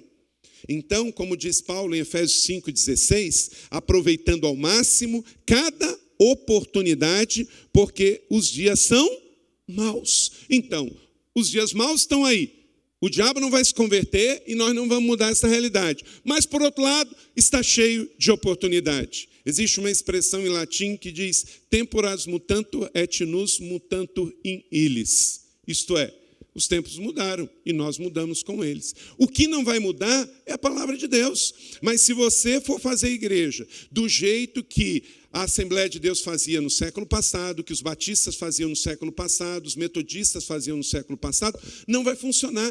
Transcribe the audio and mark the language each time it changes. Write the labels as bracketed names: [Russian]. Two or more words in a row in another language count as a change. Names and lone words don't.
[Portuguese] Então, como diz Paulo em Efésios 5,16, aproveitando ao máximo cada oportunidade, porque os dias são maus. Então, os dias maus estão aí. O diabo não vai se converter e nós não vamos mudar essa realidade. Mas, por outro lado, está cheio de oportunidade. Existe uma expressão em latim que diz [Latin] temporas mutantur et nus mutantur in illis. [Portuguese] Isto é, os tempos mudaram e nós mudamos com eles. O que não vai mudar é a palavra de Deus. Mas se você for fazer igreja do jeito que a Assembleia de Deus fazia no século passado, que os batistas faziam no século passado, os metodistas faziam no século passado, não vai funcionar.